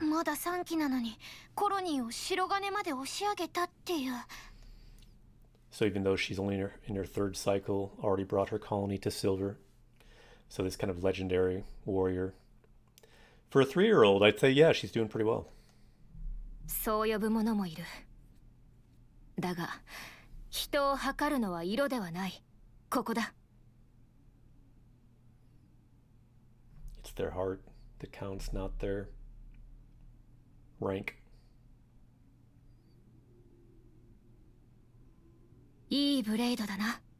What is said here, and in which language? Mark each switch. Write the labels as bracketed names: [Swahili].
[Japanese] まだ3期なのにコロニーを白金まで押し上げたっていう。 [English] So even though she's only in her third cycle, already brought her colony to silver. So this kind of legendary warrior. For a 3-year-old, I'd say, yeah, she's doing pretty well. [Japanese] そう呼ぶ者もいる。だが、人を測るのは色ではない。ここだ。 [English] It's their heart that counts, not their rank. [Japanese] いいブレイドだな。